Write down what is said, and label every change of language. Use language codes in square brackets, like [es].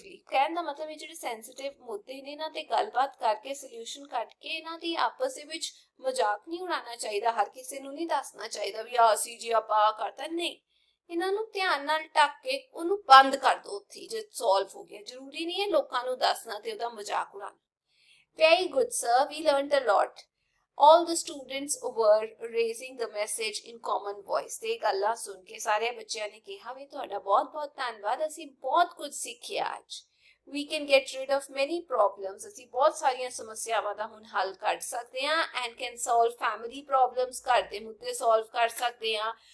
[pa] ਕਹਿਣ ਦਾ ਮਤਲਬ ਇਹ ਜਿਹੜੇ ਸੈਂਸਿਟਿਵ ਮੁੱਦੇ ਨੇ ਇਹਨਾਂ ਤੇ ਗੱਲਬਾਤ ਕਰਕੇ ਸੋਲੂਸ਼ਨ ਕੱਢ ਕੇ ਇਹਨਾਂ ਦੀ ਆਪਸ ਦੇ ਵਿੱਚ ਮਜ਼ਾਕ ਨਹੀਂ ਉਡਾਉਣਾ ਚਾਹੀਦਾ, ਹਰ ਕਿਸੇ ਨੂੰ ਨਹੀਂ ਦੱਸਣਾ ਚਾਹੀਦਾ ਵੀ ਆ ਅਸੀਂ ਜੀ ਆਪਾਂ ਕਰਤਾ, ਨਹੀਂ, ਇਹਨਾਂ ਨੂੰ ਧਿਆਨ ਨਾਲ ਢੱਕ ਕੇ ਉਹਨੂੰ ਬੰਦ ਕਰ ਦਿਓ ਉੱਥੇ ਜੇ ਸੋਲਵ ਹੋ ਗਿਆ, ਜ਼ਰੂਰੀ ਨਹੀਂ ਹੈ ਲੋਕਾਂ ਨੂੰ ਦੱਸਣਾ ਤੇ ਉਹਦਾ ਮਜ਼ਾਕ ਉਡਾਉਣਾ। [en] Very good sir, we learned a lot. All the students were raising the message in common voice, [pa] ਤੇ ਗੱਲਾਂ ਸੁਣ ਕੇ ਸਾਰੇ ਬੱਚਿਆਂ ਨੇ ਕਿਹਾ ਵੀ ਤੁਹਾਡਾ ਬਹੁਤ ਬਹੁਤ ਧੰਨਵਾਦ, ਅਸੀਂ ਬਹੁਤ ਕੁਝ ਸਿੱਖਿਆ ਅੱਜ। [en] We can get rid of many problems, [pa] ਅਸੀਂ ਬਹੁਤ ਸਾਰੀਆਂ ਸਮੱਸਿਆਵਾਂ ਦਾ ਹੁਣ ਹੱਲ ਕੱਢ ਸਕਦੇ ਹਾਂ, [en] and can solve family problems, [pa] ਘਰ ਦੇ ਮੁੱਦੇ ਸੋਲਵ ਕਰ ਸਕਦੇ ਹਾਂ।